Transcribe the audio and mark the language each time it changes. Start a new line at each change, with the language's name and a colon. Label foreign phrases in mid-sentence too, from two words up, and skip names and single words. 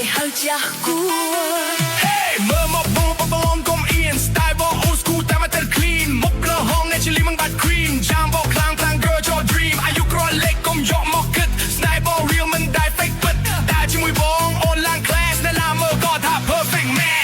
Khmer: ចាស់គួរ Hey មើលមកបងកុំអៀន Style បង
English: old school
Khmer: តែមកតែ clean មុខក្រហម naturally មិនបាត់ cream ចាំបងខ្លាំង
English: girl your dream
Khmer: អាយុក្រលេខកុំយកមកគិត Style បង real មិនដែល fake ពិតតែជាមួយបងអូនឡើង class នៅណាមើលក៏ថា
English: perfect match